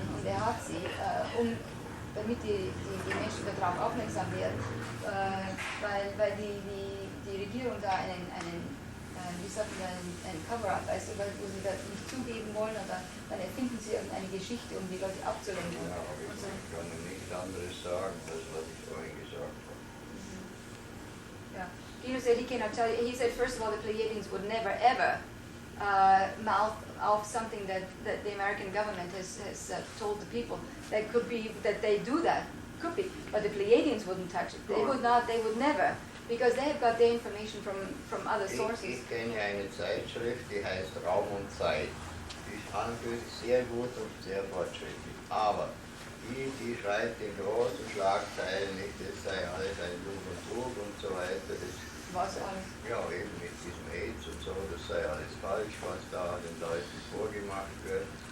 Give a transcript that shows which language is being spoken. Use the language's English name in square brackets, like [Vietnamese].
[German] Und er hat sie, damit die Menschen darauf aufmerksam werden, weil die Regierung da einen Cover-up, weißt du, wo sie das nicht zugeben wollen, und dann erfinden sie irgendeine Geschichte, um die Leute abzulenken. Ja, aber ich kann nichts anderes sagen, als was ich vorhin gesagt habe. [English] Yeah. Guido said he cannot tell you. He said, first of all, the Pleiadians would never ever mouth off something that the American government has told the people. That could be that they do that, could be, but the Pleiadians wouldn't touch it. They would not. They would never, because they have got their information from other sources. [German] Ich kenne eine Zeitschrift, die heißt Raum und Zeit. Die ist an und für sich sehr gut und sehr fortschrittlich. Aber die schreibt in großen Schlagzeilen nicht, das sei alles ein Lug und Trug und so weiter. Was alles? Ja, eben mit diesem AIDS und so, das sei alles falsch, was da den Leuten vorgemacht wird.